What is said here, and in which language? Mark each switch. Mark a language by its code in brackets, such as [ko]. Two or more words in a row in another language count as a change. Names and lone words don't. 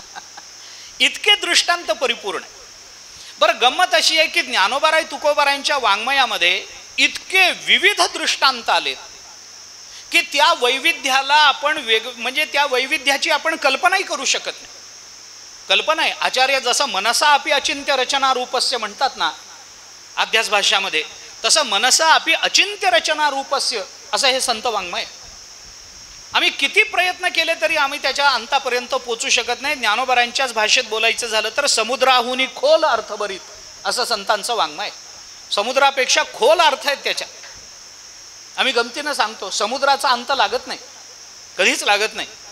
[mr] इतके दृष्टांत परिपूर्ण. बरं, गंमत अशी आहे की ज्ञानोबाराय तुकोबारायांच्या वाङ्मयामध्ये इतके विविध दृष्टांत आलेत की त्या वैविध्याला आपण म्हणजे त्या वैविध्याची आपण कल्पनाही करू शकत नाही. कल्पना आहे. आचार्य जसं [sa] मनसा अपि अचिंत्य रचना रूपस्य [mr] म्हणतात ना अध्यास भाष्यामध्ये, तसं [sa] मनसा अपि अचिंत्य रचना रूपस्य [mr] असं हे संत वाङ्मय. आम्ही किती प्रयत्न केले तरी आम्ही त्याच्या अंतापर्यंत पोचू शकत नाही. ज्ञानोबारांच्याच भाषेत बोलायचं झालं तर समुद्राहुनी खोल अर्थभरीत असं संतांचं वाङ्मय. समुद्रापेक्षा खोल अर्थ आहेत त्याच्या. आम्ही गमतीनं सांगतो समुद्राचा अंत लागत नाही, कधीच लागत नाही.